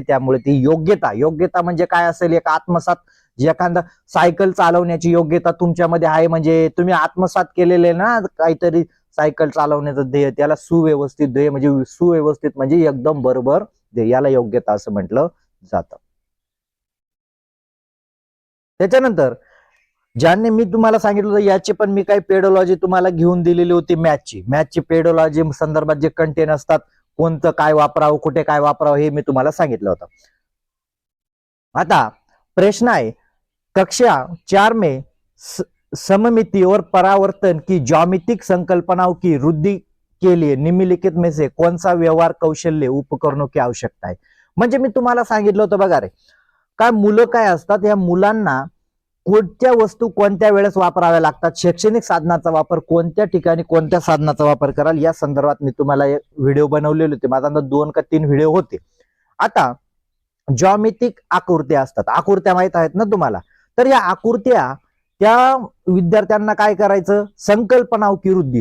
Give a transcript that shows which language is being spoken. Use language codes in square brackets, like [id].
[mr] त्यामुळे ती योग्यता म्हणजे काय असेल, एक आत्मसात, एखादा सायकल चालवण्याची योग्यता तुमच्यामध्ये आहे म्हणजे तुम्ही आत्मसात केलेले ना काहीतरी सायकल चालवण्याचं ध्येय, त्याला सुव्यवस्थित ध्येय म्हणजे सुव्यवस्थित म्हणजे एकदम बरोबर ध्येय, याला योग्यता असं म्हटलं जातं. त्याच्यानंतर ज्यांनी मी तुम्हाला सांगितलं होतं याची पण मी काही पेडोलॉजी तुम्हाला घेऊन दिलेली होती मॅथची पेडोलॉजी संदर्भात जे कंटेन असतात, कोणतं काय वापरावं कुठे काय वापरावं हे मी तुम्हाला सांगितलं होतं. [hi] आता प्रश्न आहे, कक्षा 4 में सममिति और परावर्तन की ज्यामितिक संकल्पनाओं की वृद्धि के लिए निम्नलिखित में से कौन सा व्यवहार कौशल्य उपकरणों की आवश्यकता आहे. [mr] म्हणजे मी तुम्हाला सांगितलं होतं बघा रे, काय मुलं काय असतात, या मुलांना कोणत्या वस्तू कोणत्या वेळेस वापराव्या लागतात, शैक्षणिक साधनाचा वापर कोणत्या ठिकाणी कोणत्या साधनाचा वापर कराल या संदर्भात मी तुम्हाला व्हिडिओ बनवलेले होते. माझा 2 का 3 व्हिडिओ होते. आता ज्यामितिक आकृत्या असतात, आकृत्या माहित आहेत ना तुम्हाला, तर या आकृत्या त्या विद्यार्थ्यांना काय करायचं, [hi] संकल्पना की वृद्धी.